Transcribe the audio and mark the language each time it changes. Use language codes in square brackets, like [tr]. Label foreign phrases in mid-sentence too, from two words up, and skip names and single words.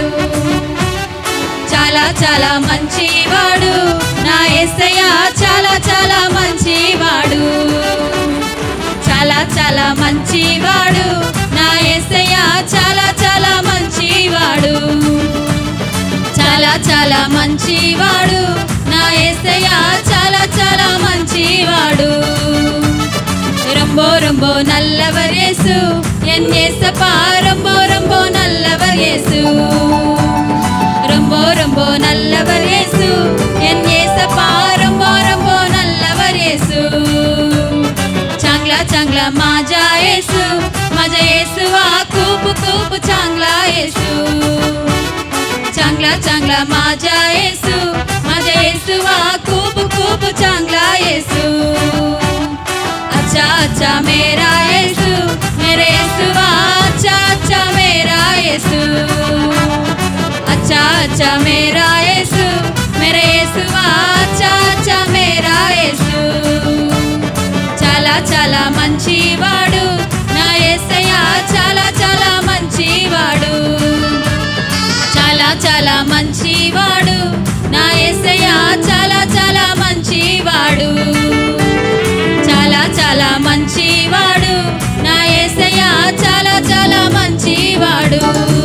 [te] చాలా చాలా మంచివాడు నా యేసయ్య, చాలా చాలా మంచివాడు. చాలా చాలా మంచివాడు నా యేసయ్య, చాలా చాలా మంచివాడు. చాలా చాలా మంచివాడు నా నా యేసయ్యా చాలా చాలా మంచివాడు. [ta] ரொம்ப ரொம்ப நல்லவர் இயேசு என் இயேசப்பா, ரொம்ப ரொம்ப நல்லவர் இயேசு. ரொம்ப ரொம்ப நல்லவர் இயேசு என் இயேசப்பா, ரொம்ப ரொம்ப நல்லவர் இயேசு. [mr] चांगला चांगला माझा येसू, माझा येसुवा खूप खूप चांगला येसू. चांगला चांगला माझा येसू, माझा येसुवा खूप खूप चांगला येसू. [hi] अच्छा अच्छा मेरा येसू, मेरे येसुवा अच्छा अच्छा मेरा येसू. अच्छा अच्छा मेरा येसू, मेरे येसुवा अच्छा अच्छा मेरा येसू. [te] చాలా చాలా మంచివాడు నా యేసయ్యా, చాలా చాలా మంచివాడు. చాలా చాలా మంచివాడు నా యేసయ్యా, చాలా చాలా మంచివాడు. చాలా చాలా మంచివాడు నా యేసయ్యా, చాలా చాలా మంచివాడు.